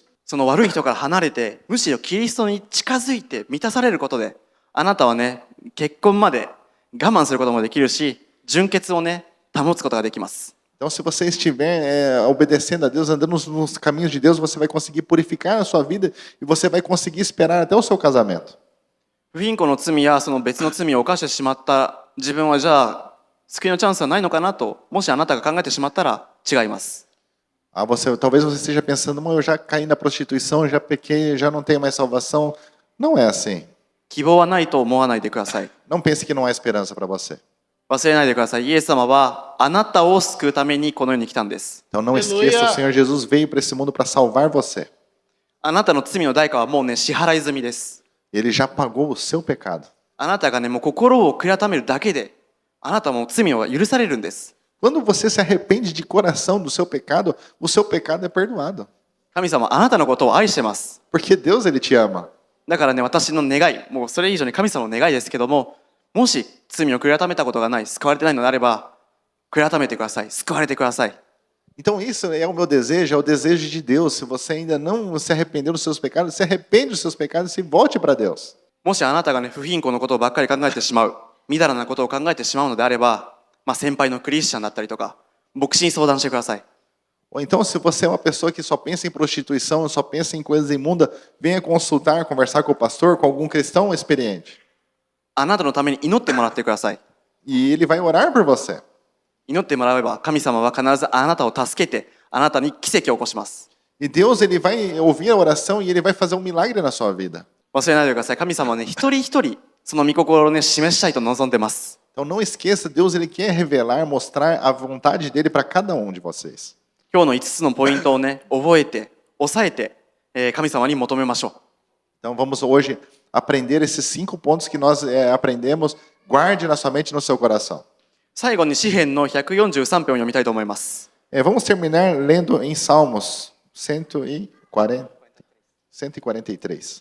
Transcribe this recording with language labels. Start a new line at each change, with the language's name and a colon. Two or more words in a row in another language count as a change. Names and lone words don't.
Japanese: その悪い人から離れて、むしろキリストに近づいて満たされることで、あなたはね、結婚まで我慢することもできるし、純潔をね、保つことができます。
Portuguese: Então, se você estiver obedecendo a Deus, andando nos caminhos de Deus, você vai conseguir purificar a sua vida e você vai conseguir esperar até o seu casamento.
Japanese: 不貧困の罪やその別の罪を犯してしまった自分はじゃあ救いのチャンスはないのかなと、もしあなたが考えてしまったら違います。
Portuguese: Talvez você esteja pensando, eu já caí na prostituição, já pequei, já não tenho mais salvação. Não é assim.
Japanese: 希望はないと思わないでください。
Portuguese: Não pense que não há esperança para você.
Japanese: 忘れないでください。イエス様はあなたを救うためにこの世に来たんです。
Portuguese: Então não esqueça, o Senhor Jesus veio para esse mundo para salvar você.
Japanese: あなたの罪の代価はもうね、支払い済みです。
Portuguese: Ele já pagou o seu pecado.
Japanese: あなたがね、もう心を悔やめるだけで、あなたも罪を許されるんです。
Portuguese: Quando você se arrepende de coração do seu pecado é perdoado.
Japanese: 神様、あなたのことを愛してます。
Portuguese: Porque Deus, Ele te ama.
Japanese: だからね、私の願い、もうそれ以上に神様の願いですけども、もし罪を悔やめたことがない、救われてないのであれば、悔やめてください。救われてください。
Portuguese: Então isso é o meu desejo, é o desejo de Deus. Se você ainda não se arrependeu dos seus pecados, se arrepende dos seus pecados e volte para Deus.
Japanese: もしあなたがね、不貧困のことをばっかり考えてしまう、みだらなことを考えてしまうのであれば、先輩のクリスチャンだったりとか、牧師に相談してください。
Portuguese: Ou então, se você é uma pessoa que só pensa em prostituição, só pensa em coisas imundas, venha consultar, conversar com o pastor, com algum cristão experiente.
Japanese: あなたのために祈ってもらってください。
Portuguese: E ele vai orar por você.
Japanese: 祈ってもらえば、神様は必ずあなたを助けて、あなたに奇跡を起こします。
Portuguese: E Deus, ele vai ouvir a oração e ele vai fazer um milagre na sua vida.
Japanese: 忘れないでください。神様はね、一人一人、その御心をね、示したいと望んでます。
Portuguese: Então não esqueça, Deus, ele quer revelar, mostrar a vontade dele para cada um de vocês.
Japanese: 今日の5つのポイントをね、覚えて、押さえて、神様に求めましょう。
Portuguese: Então vamos hoje aprender esses 5 pontos que nós aprendemos. Guarde na sua mente e no seu coração.
Japanese: 最後に詩編の143編を読みたいと思います。
Portuguese: Vamos terminar lendo em Salmos 143.